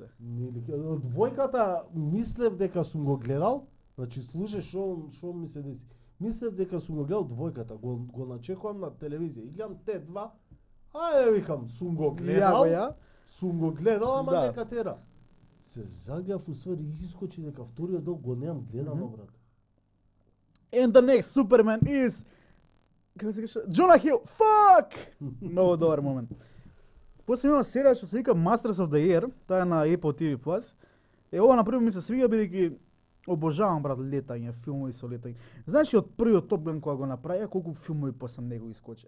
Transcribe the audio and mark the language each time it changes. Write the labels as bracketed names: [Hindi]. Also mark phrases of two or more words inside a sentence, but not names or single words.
[Macedonian] Од двојката мислев дека сум го гледал, значи слушај што ми се деси. Мислев дека сум го гледал двојката, го начекувам на телевизија и гледам те два. Ајде викам, сум го гледал. Ја. Сум го гледал, ама Да. нека тера. Се заѓав уствари искочи дека вториот дел го немам гледано, Мгм. брат. [English] And the next Superman is [Macedonian] како се каже? [English] Джона Хил. Fuck! [Macedonian] Многу добар момент. После има серија што се вика Masters of the Air, таа е на Apple TV Plus. Ова например ми се свиѓа бидејќи обожавам брат летање, филмови со летање. Знаеш од првиот Top Gun кога го направија, колку филмови после него искочија.